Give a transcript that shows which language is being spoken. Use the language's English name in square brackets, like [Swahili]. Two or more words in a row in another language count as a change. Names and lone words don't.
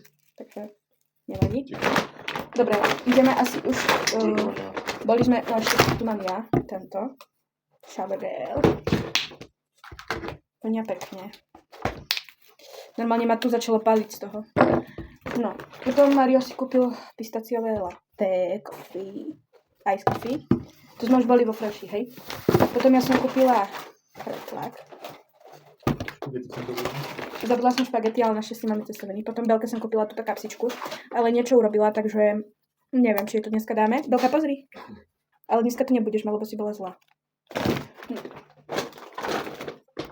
[Slovak] Takže nevadí. Dobre, ideme asi už... boli sme... No ešte tu mám ja. Tento. [English] Shower gel. [Slovak] Vonia pekne. Normálne ma tu začalo paliť z toho. No. Potom Mario si kúpil pistaciové [English] latte coffee. Ice coffee. [Slovak] Tu sme už boli vo Freši, hej. Potom ja som kúpila pretlak. Zabudla som špagety, ale našťastie máme cestovený. Potom Belke som kúpila túto kapsičku, ale niečo urobila, takže neviem, či to dneska dáme. Belka, pozri. Ale dneska to nebudeš mať, lebo si bola zlá.